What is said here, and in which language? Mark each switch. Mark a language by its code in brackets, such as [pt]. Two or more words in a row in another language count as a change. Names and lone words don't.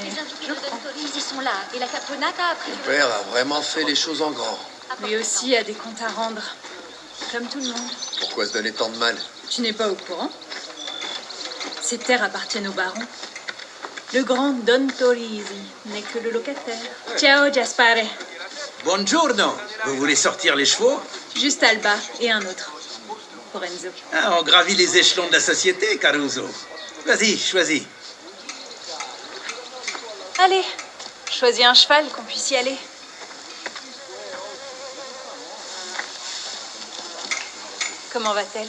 [fr] Les invités de Don Torisi sont là et la caprenata a pris Mon père a vraiment fait les choses en grand. lui aussi a des comptes à rendre. Comme tout le monde. Pourquoi se donner tant de mal? Tu n'es pas au courant? Ces terres appartiennent au baron. Le grand Don Torisi n'est que le locataire. [it] Ciao, Gaspare. Buongiorno. [fr] Vous voulez sortir les chevaux? Juste Alba et un autre. Pour Enzo. Ah, on gravit les échelons de la société, Caruso. Vas-y, choisis. Allez, choisis un cheval qu'on puisse y aller. Comment va-t-elle?